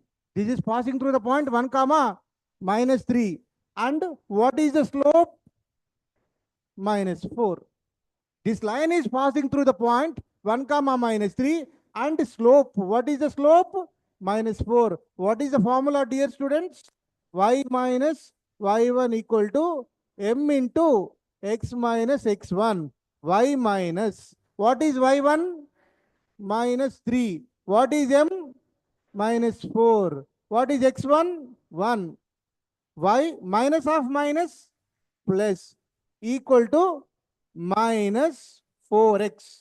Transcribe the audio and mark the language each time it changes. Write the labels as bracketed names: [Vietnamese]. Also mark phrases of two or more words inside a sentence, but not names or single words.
[English] This is passing through the point 1 comma minus 3. And what is the slope? Minus 4. This line is passing through the point 1 comma minus 3 and slope. What is the slope? Minus 4. What is the formula, dear students? Y minus y1 equal to m into x minus x1. Y minus, what is y1? Minus 3. What is m? Minus 4. What is x1? 1. Y minus of minus plus equal to minus 4x.